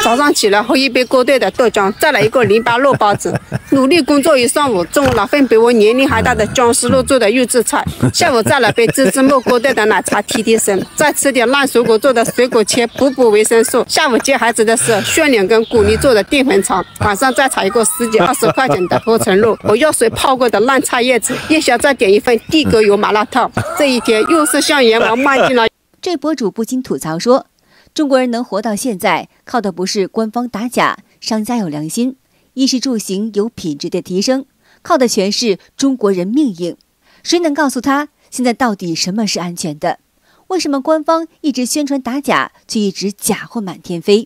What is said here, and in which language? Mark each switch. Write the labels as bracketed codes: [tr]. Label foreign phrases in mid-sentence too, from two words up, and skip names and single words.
[zh] 早上起來喝一杯過兌的豆漿，再來一個淋巴肉包子，努力工作一上午，中午了份比我年齡還大的薑絲肉做的預製菜，下午再來杯芝芝木過兌的奶茶提提神，再吃點爛水果做的水果切補補維生素。下午接孩子的是炫臉跟谷泥做的澱粉腸，晚上再炒一個10幾20塊錢的脫層肉，我藥水泡過的爛菜葉子，夜宵再點一份地溝油麻辣燙。這一天又是向閻王邁進了。這博主不禁吐槽說，中國人能活到現在，靠的不是官方打假，商家有良心，衣食住行有品質的提升，靠的全是中國人命硬。誰能告訴他現在到底什麼是安全的？為什麼官方一直宣傳打假，卻一直假貨滿天飛？